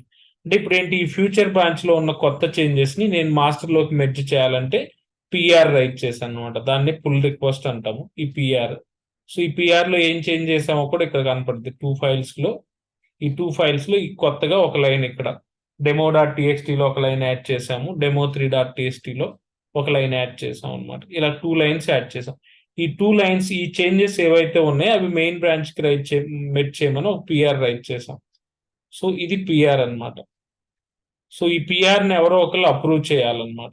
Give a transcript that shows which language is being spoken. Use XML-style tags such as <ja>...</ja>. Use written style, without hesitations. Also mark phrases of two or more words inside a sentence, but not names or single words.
<te>అంటే ఇప్పుడు ఏంటి, ఈ</te> <en>feature branch</en> <te>లో ఉన్న కొత్త చేంజెస్ ని నేను మాస్టర్ లోకి మెర్జ్ చేయాలంటే</te> <en>PR write</en> <te>చేశాను అనమాట. దాన్ని</te> <en>pull request</en> <te>అంటాము ఈ పిఆర్. సో ఈ పిఆర్ లో ఏం చేంజ్ చేసామో కూడా ఇక్కడ కనపడుతుంది. ఈ</te> <en>two files</en> <te>లో ఈ కొత్తగా ఒక లైన్ ఇక్కడ demo.txt లో ఒక</te> <en>line add</en> <te>చేసాము, demo3.txt లో ఒక</te> <en>line add</en> <te>చేసాం అనమాట. ఇలా 2</te> <en>lines add</en> <te>చేసాం. ఈ 2 లైన్స్ ఈ చేంజెస్ ఏవైతే ఉన్నాయో అవి</te> <en>main branch</en> <te>కి మెర్జ్ చేయమని ఒక</te> <en>PR write</en> <te>చేసాం. సో ఇది పిఆర్ అన్నమాట. సో ఈ పిఆర్ ని ఎవరో ఒకళ్ళు అప్రూవ్ చేయాలన్నమాట.</te>